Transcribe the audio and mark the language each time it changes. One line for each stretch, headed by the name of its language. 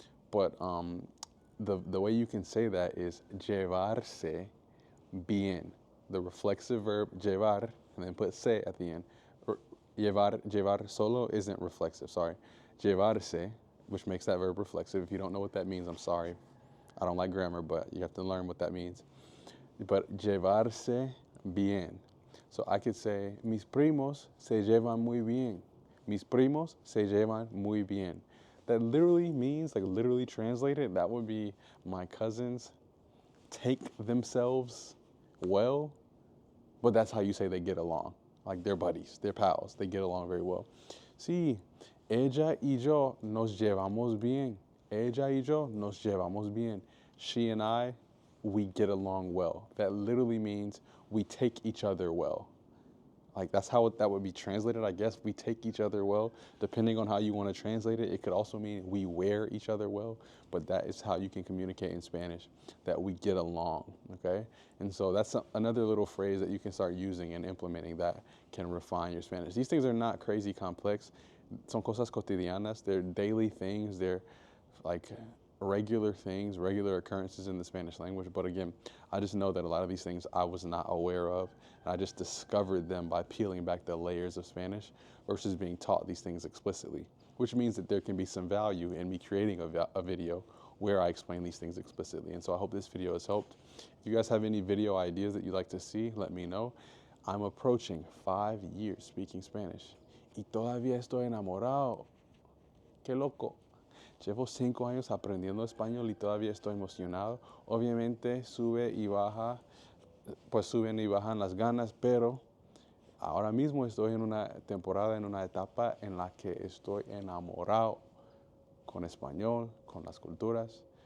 English: But the way you can say that is llevarse bien. The reflexive verb llevar, and then put se at the end. Llevar solo isn't reflexive, sorry. Llevarse, which makes that verb reflexive. If you don't know what that means, I'm sorry. I don't like grammar, but you have to learn what that means. But llevarse bien. So I could say,
Spanish: mis primos se llevan muy bien. Mis primos se llevan muy bien.
English: That literally means, like literally translated, that would be my cousins take themselves well, but that's how you say they get along. Like they're buddies, they're pals, they get along very well.
Spanish: Sí, ella y yo nos llevamos bien. Ella y yo nos llevamos bien.
English: She and I, we get along well. That literally means we take each other well. Like that's how that would be translated, I guess. We take each other well. Depending on how you want to translate it, it could also mean we wear each other well, but that is how you can communicate in Spanish, that we get along, okay? And so that's another little phrase that you can start using and implementing that can refine your Spanish. These things are not crazy complex.
Spanish: Son cosas cotidianas.
English: They're daily things. They're like regular things, regular occurrences in the Spanish language. But again, I just know that a lot of these things I was not aware of. And I just discovered them by peeling back the layers of Spanish versus being taught these things explicitly, which means that there can be some value in me creating a video where I explain these things explicitly. And so I hope this video has helped. If you guys have any video ideas that you'd like to see, let me know. I'm approaching 5 years speaking Spanish.
Spanish: Y todavía estoy enamorado. Qué loco. Llevo 5 años aprendiendo español y todavía estoy emocionado. Obviamente sube y baja, pues suben y bajan las ganas, pero ahora mismo estoy en una temporada, en una etapa en la que estoy enamorado con español, con las culturas.